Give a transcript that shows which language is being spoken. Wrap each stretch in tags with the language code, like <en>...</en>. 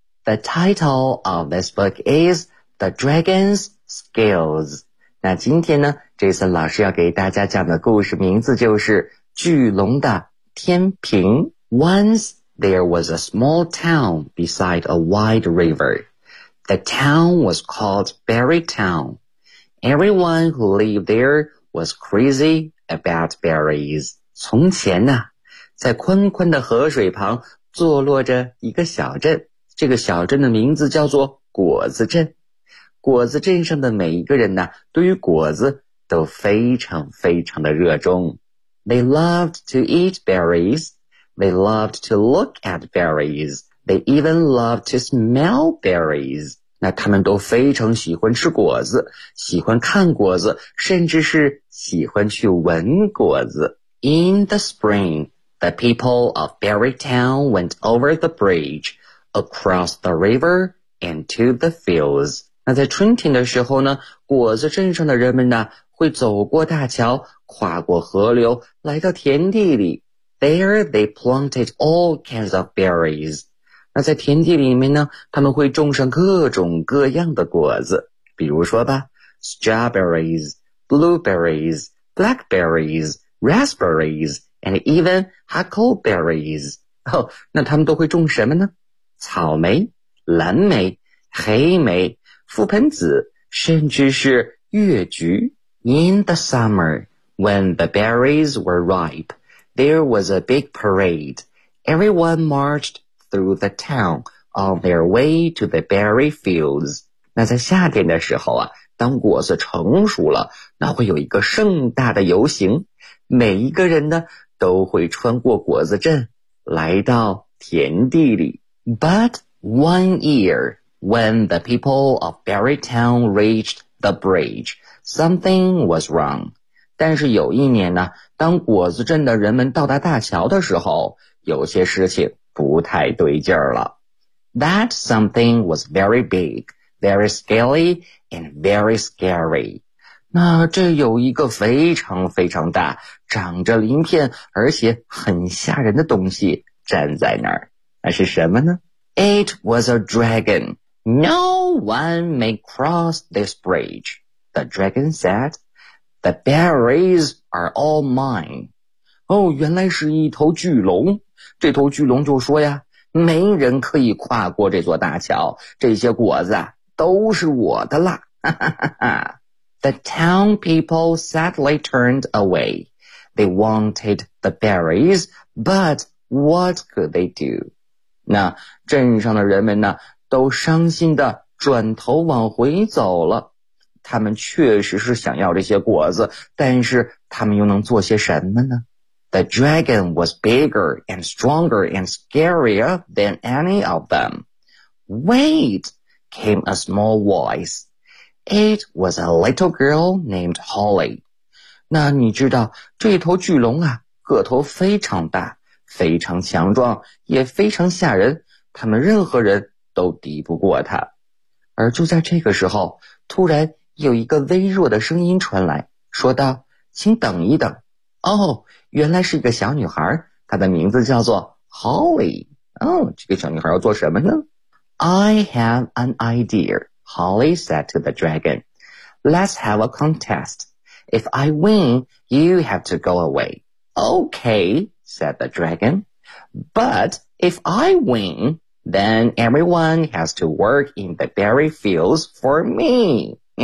<en>The title of this book is The Dragon's Scales.</en> <zh>那今天呢 ,Jason 老师要给大家讲的故事名字就是巨龙的天平。</zh> <en>Once there was a small town beside a wide river. The town was called Berry Town. Everyone who lived there was crazy about berries.</en> <zh>从前呢、啊、在宽宽的河水旁坐落着一个小镇。这个小镇的名字叫做果子镇。果子镇上的每一个人呢，对于果子都非常非常的热衷。</zh> <en>They loved to eat berries. They loved to look at berries. They even loved to smell berries.</en> <zh>那他们都非常喜欢吃果子，喜欢看果子，甚至是喜欢去闻果子。</zh> <en>In the spring, the people of Berry Town went over the bridge, across the river, and to the fields.</en> <zh>那在春天的时候呢，果子镇上的人们呢，会走过大桥，跨过河流，来到田地里。</zh> <en>There they planted all kinds of berries.</en> <zh>那在田地里面呢，他们会种上各种各样的果子，比如说吧 ,</zh> <en>strawberries, blueberries, blackberries, raspberries, and even huckleberries.</en> <zh>哦，那他们都会种什么呢？草莓、蓝莓、黑莓、覆盆子，甚至是月菊。</zh> <en>In the summer, when the berries were ripe, there was a big parade. Everyone marched through the town on their way to the berry fields.</en> <zh>那在夏天的时候啊，当果子成熟了，那会有一个盛大的游行。每一个人呢，都会穿过果子镇，来到田地里。</zh> <en>But one year,When the people of Berry Town reached the bridge, something was wrong.</en> <zh>但是有一年呢，当果子镇的人们到达大桥的时候，有些事情不太对劲儿了。</zh> <en>That something was very big, very scaly, and very scary.</en> <zh>那这有一个非常非常大，长着鳞片，而且很吓人的东西站在那儿。那是什么呢？</zh> <en>It was a dragon. No one may cross this bridge, the dragon said. The berries are all mine.</en> <zh>哦，原来是一头巨龙。这头巨龙就说呀，没人可以跨过这座大桥，这些果子啊，都是我的啦。</zh> <en>The town people sadly turned away. They wanted the berries, but what could they do?</en> <zh>那镇上的人们呢都伤心地转头往回走了。他们确实是想要这些果子，但是他们又能做些什么呢？</zh> <en>The dragon was bigger and stronger and scarier than any of them. Wait, came a small voice. It was a little girl named Holly.</en> <zh>那你知道，这头巨龙啊，个头非常大，非常强壮，也非常吓人。他们任何人都敌不过他。而就在这个时候，突然有一个微弱的声音传来，说道，请等一等。哦，原来是一个小女孩，她的名字叫做 Holly。哦，这个小女孩要做什么呢？</zh> <en>I have an idea, Holly said to the dragon. Let's have a contest. If I win, you have to go away. Okay, said the dragon. But if I winThen everyone has to work in the berry fields for me.</en>